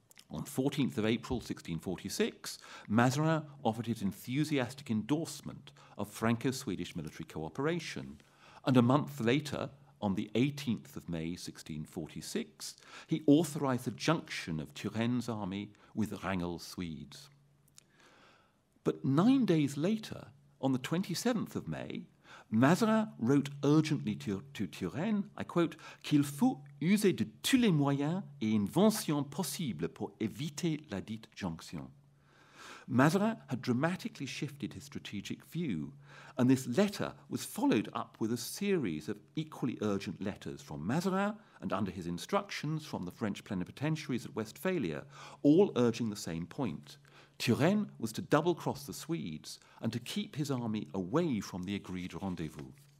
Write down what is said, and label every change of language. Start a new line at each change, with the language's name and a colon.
English: On 14th of April 1646, Mazarin offered his enthusiastic endorsement of Franco-Swedish military cooperation, and a month later, on the 18th of May 1646, he authorized the junction of Turenne's army with Wrangel's Swedes. But 9 days later, on the 27th of May, Mazarin wrote urgently to Turenne, I quote,
French: qu'il faut user de tous les moyens et inventions possibles pour éviter la dite jonction.
English: Mazarin had dramatically shifted his strategic view, and this letter was followed up with a series of equally urgent letters from Mazarin and under his instructions from the French plenipotentiaries at Westphalia, all urging the same point. Turenne was to double-cross the Swedes and to keep his army away from the agreed rendezvous.